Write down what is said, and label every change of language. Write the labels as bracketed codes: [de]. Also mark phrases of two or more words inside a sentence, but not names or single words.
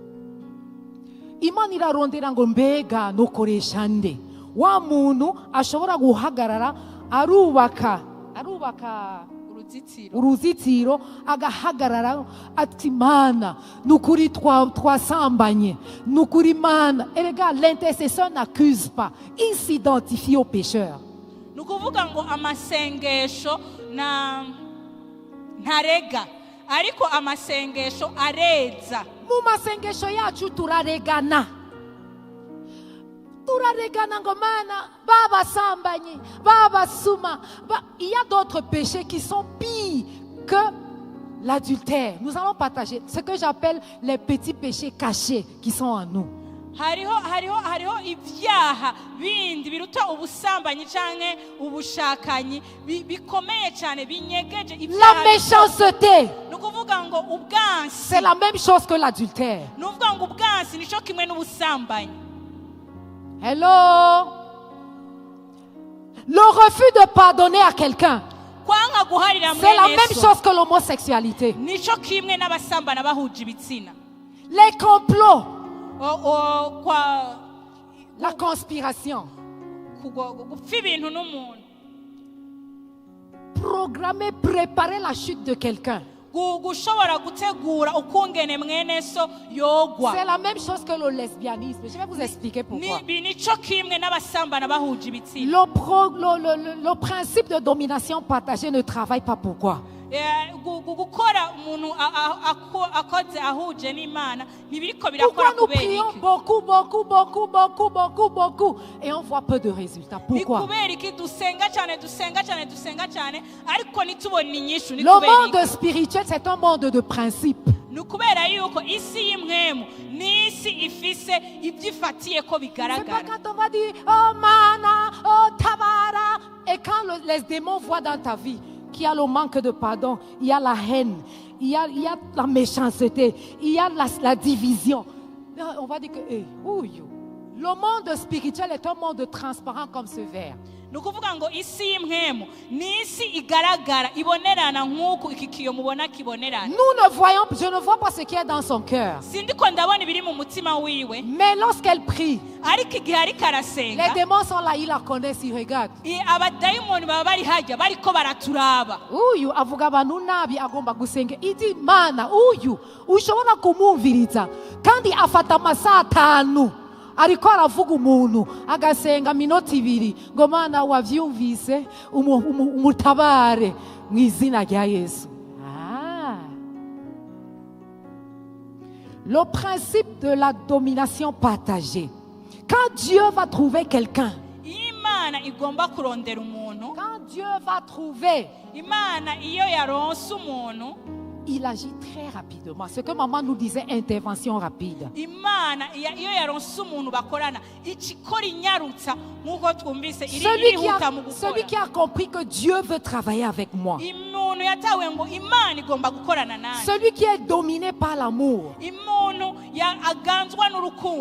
[rn] Imana irarondera ngo mbega nukoresha nde wa muntu ashobora guhagarara arubaka uruzitiro agahagarara ati Mana nukuri twasambanye nukuri Mana. [fr] Et regarde, l'intercesseur n'accuse pas, il s'identifie au pécheur. [rn] ni ukuvuga ngo amasengesho ntarega ariko amasengesho areza. Mu masengesho yacu turaregana ngo Mana babasambanye babasuma. [fr] Il y a d'autres péchés qui sont pires que l'adultère. Nous allons partager ce que j'appelle les petits péchés cachés qui sont en nous. [rn] hariho ibyaha bindi biruta ubusambanyi canke ubushakanyi bikomeye cyane binyegeje [fr] La [rn] ibyaha. [fr] méchanceté, [rn] Ni ukuvuga ngo ubwansi, [fr] c'est la même chose que l'adultère. [rn] ni ukuvuga ngo ubwansi nico kimwe n'ubusambanyi. Hello? [fr] Le refus de pardonner à quelqu'un, [rn] Kwanga guharira [fr] c'est la [rn] mwene [fr] même [rn] so [fr] chose que l'homosexualité. [rn] nico kimwe n'abasambana bahuje ibitsina. [fr] Les complots, [rn] Kwa [fr] la conspiration, [rn] gupfa ibintu n'umuntu, [fr] programmer, préparer la chute de quelqu'un. [rn] gushobora gutegura ukungene mwene so yogwa. [fr] C'est la même chose que le lesbianisme. Je vais vous expliquer pourquoi. [rn] Nico kimwe n'abasambana bahuje ibitsina. [fr] Le principe de domination partagée ne travaille pas. Pourquoi? [rn] Gukora umuntu akoze ahuje n'Imana ntibiriko [fr] Pourquoi [rn] birakora [fr] nous [rn] kubera [fr] prions [rn] iki? [fr] beaucoup et on voit peu de résultats? Pourquoi? [rn] Kubera iki dusenga cyane ariko ntitubone inyishu? Ni [fr] Le [rn] kubera [fr] monde [rn] iki? [fr] spirituel, c'est un monde de principes. [rn] ni ukubera yuko isi y'imwemu ni isi ifise ibyifatiye ko [fr] C'est pas [rn] bigaragara. [fr] quand on va dire, [rn] oh mana, oh tabara. [fr] Et quand les démons voient dans ta vie qu'il y a le manque de pardon, il y a la haine, il y a la méchanceté, il y a la division. On va dire que, le monde spirituel est un monde transparent comme ce verre. [rn] Ni ukuvuga ngo isi y'imwemu ni isi igaragara ibonerana nk'uko iki kiyo mubona kibonerana. [fr] Je ne vois pas ce qu'il y a dans son cœur. [rn] Sindiko ndabona ibiri mu mutima wiwe, [fr] Mais lorsqu'elle prie, [rn] ariko igihe ariko arasenga [fr] les démons sont là, ils la connaissent, ils regardent. [rn] abadayimoni baba bari hajya bariko baraturaba. Uyu avuga abantu nabi agomba gusenga. Idi mana uyu ushobora kumwumviriza kandi afata amasaha 5 ariko aravuga umuntu agasenga minota 2 ngo mana wavyumvise umutabare mu izina rya Yesu. [fr] Le principe de la domination partagée. Quand Dieu va trouver quelqu'un, [rn] Imana igomba kurondera umuntu, [fr] quand Dieu va trouver, [rn] Imana iyo yaronse umuntu, [fr] il agit très rapidement. Ce que maman nous disait, intervention rapide. [rn] Imana iyo yaronse umuntu bakorana ikikora inyarutsa nk'uko twumvise irihuta mu gukora. [fr] Celui qui a compris que Dieu veut travailler avec moi. [rn] Umuntu yatawe ngo Imana igomba gukorana nawe. [fr] Celui qui est dominé par l'amour. [rn] Umuntu aganzwa n'urukundo.